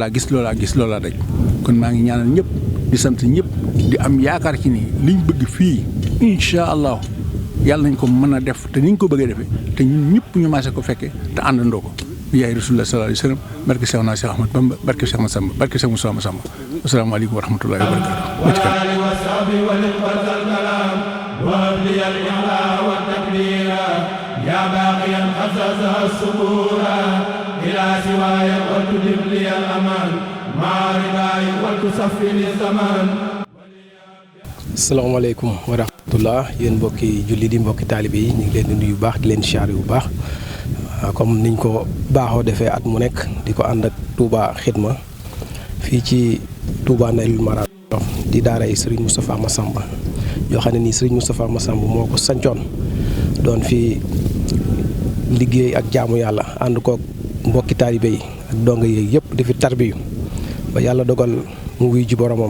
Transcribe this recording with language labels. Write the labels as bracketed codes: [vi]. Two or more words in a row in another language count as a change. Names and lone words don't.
[wo] laa gis loolu laa daj kon maa ngi ñaanal ñëpp di sant ñëpp di am yaakaar ci ni liñ bëgg fii [ar] إن شاء الله [wo] yàlla nañ ko mën a def te niñ ko bëggee defee te ñun ñëpp ñu maase ko fekkee te àndandoo ko yaay [ar] رسول الله صلى الله عليه وسلم [wo] barke Cheikh naa Cheikh Ahmad Bamba barke Cheikh Massamba barke Cheikh Moussa Massamba [ar] السلام عليكم ورحمة الله وبركاته يا باقيا خصص الصبور إلى سواي وتدم لي الأمان مع رضاي وتصفي للزمان. السلام عليكم ورحمة الله [wo] yéen mbokki julli di mbokki taalibe yi ñu ngi leen di nuyu bu baax di leen siyaare bu baax comme niñ ko baaxoo defee at mu nekk di ko ànd ak Touba Xidma fii ci Touba Naylul Maram di daaray Serigne Moustapha Massamba yoo xam ne nii Serigne Moustapha Massamba moo ko sancoon doon fi liggéey ak jaamu yàlla ànd koog mbokki taalibe yi ak donga yi yëpp di fi tarbiyu ba yàlla dogal mu wuy ji boromam.